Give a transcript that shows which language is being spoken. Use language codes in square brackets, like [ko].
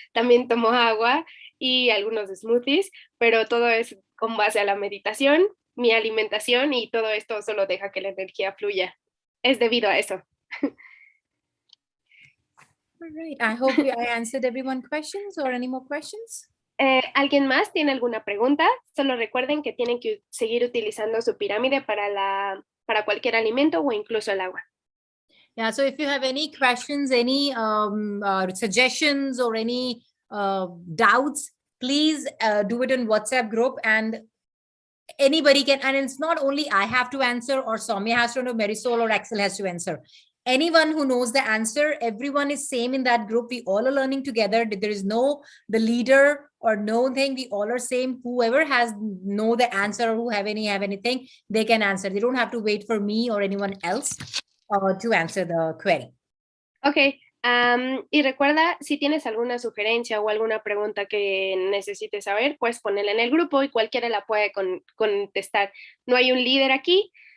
[es] También tomo agua y algunos smoothies, pero todo es con base a la meditación, mi alimentación y todo esto solo deja que la energía fluya. Es debido a eso. [en] All right. I hope I answered everyone's questions or any more questions. [es] ¿Alguien más tiene alguna pregunta? Solo recuerden que tienen que seguir utilizando su pirámide para cualquier alimento o incluso el agua. [en] Yeah, so if you have any questions, any suggestions or any doubts, please do it in WhatsApp group and anybody can, and it's not only I have to answer or Soumya has to know, Marisol or Axel has to answer. Anyone who knows the answer, everyone is same in that group. We all are learning together. There is no the leader or no thing. We all are same. Whoever has know the answer or who have anything, they can answer. They don't have to wait for me or anyone else to answer the query. Okay. [es] Y recuerda, si tienes alguna sugerencia o alguna pregunta que necesites saber, pues ponela en el grupo y cualquiera la puede contestar. No hay un líder aquí.